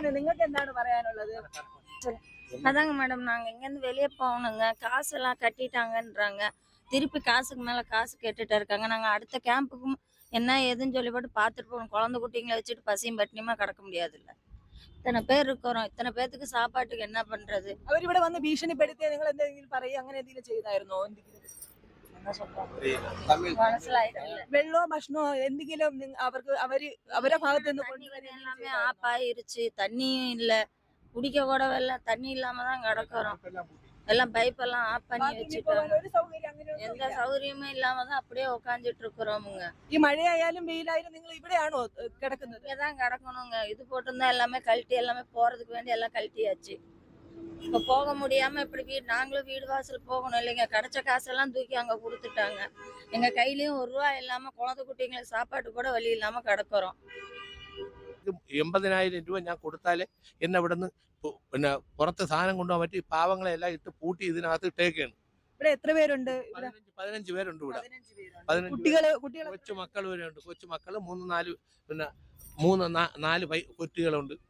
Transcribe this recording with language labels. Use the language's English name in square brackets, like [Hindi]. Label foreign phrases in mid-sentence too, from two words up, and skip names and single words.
[Malayalam] നിങ്ങൾക്ക് എന്താണ് പറയാനുള്ളത്? [Tamil] அதாங்க மேடம், நாங்க இங்கேருந்து வெளியே போகணுங்க. காசெல்லாம் கட்டிட்டாங்கன்றாங்க. திருப்பி காசுக்கு மேல காசு கேட்டுட்டு இருக்காங்க. நாங்க அடுத்த கேம்புக்கும் என்ன ஏதுன்னு சொல்லி போட்டு பார்த்துட்டு போகணும். குழந்தை குட்டிங்களை வச்சுட்டு பசியும் பட்டினியுமா கிடக்க முடியாதுல்ல. இத்தனை பேர் இருக்கிறோம். இத்தனை பேர்த்துக்கு சாப்பாட்டுக்கு என்ன பண்றது? [Malayalam] അവരിവിടെ വന്ന് ഭീഷണിപ്പെടുത്തിയ നിങ്ങൾ എന്തെങ്കിലും പറയുക അങ്ങനെ എന്തെങ്കിലും ചെയ്തായിരുന്നോ? മനസ്സിലായിട്ടില്ല. വെള്ളമോ ഭക്ഷണമോ എന്തെങ്കിലും അവർക്ക് അവരെ ഭാഗത്ത് നിന്ന് [Tamil] தண்ணி எல்லாமே ஆஃப் ஆயிருச்சு. தண்ணியும் இல்ல. குடிக்க கூட தண்ணி இல்லாம தான் கிடக்குறோம். எல்லாம் பைப் எல்லாம் ஆஃப் பண்ணி வச்சுட்டாங்க. [Malayalam] ഒരു സൗകര്യം അങ്ങനെ [Tamil] எந்த சௌகரியமும் இல்லாம தான் அப்படியே உட்காந்துட்டு இருக்கிறோமுங்க. [Malayalam] ഈ മഴയായാലും വെയിലായാലും നിങ്ങൾ ഇവിടെയാണോ കിടക്കുന്നത്? [Tamil] இங்கதான் கிடக்கணுங்க. இது போட்டிருந்தா எல்லாமே கழட்டி எல்லாமே போறதுக்கு வேண்டி எல்லாம் கழட்டியாச்சு. இப்ப போக முடியாம இப்படி நாங்களும் வீடு வாசல் போகணும் இல்லைங்க. கிடைச்ச காசெல்லாம் தூக்கி அங்க கொடுத்துட்டாங்க. எங்க கையிலயும் ₹1 இல்லாம குழந்தை குட்டிங்களுக்கு சாப்பாட்டு கூட வழி இல்லாம கிடக்குறோம். [Malayalam] 80,000 രൂപ ഞാൻ കൊടുത്താലേ എന്നെ ഇവിടെ നിന്ന് പിന്നെ പുറത്ത് സാധനം കൊണ്ടുപോകാൻ പറ്റി. പാവങ്ങളെ എല്ലാം ഇട്ട് പൂട്ടി ഇതിനകത്ത് ഇട്ടേക്കാണ്. ഇവിടെ എത്ര പേരുണ്ട്? 15 പേരുണ്ട് ഇവിടെ. 15 കൊച്ചു മക്കൾ വരെ ഉണ്ട്. കൊച്ചു മക്കള് 3-4 പിന്നെ 3-4 കൊച്ചുകളുണ്ട്.